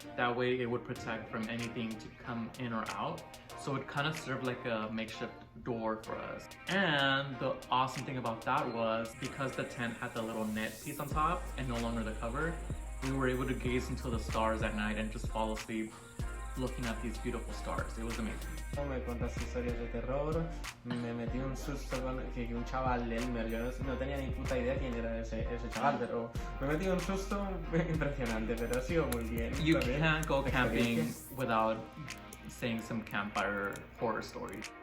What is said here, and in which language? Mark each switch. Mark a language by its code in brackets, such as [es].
[en] That way it would protect from anything to come in or out. So it kind of served like a makeshift door for us. And the awesome thing about that was because the tent had the little net piece on top and no longer the cover, we were able to gaze into the stars at night and just fall asleep looking at these beautiful stars. It was amazing. [es] Me contas historias de terror, me metí un susto con que un chaval, Elmer, yo no tenía ni puta idea quién era ese chaval, pero me metí un susto impresionante, pero ha sido muy bien. [en] You [es] ¿sabes? [en] can't go camping without saying some campfire horror stories.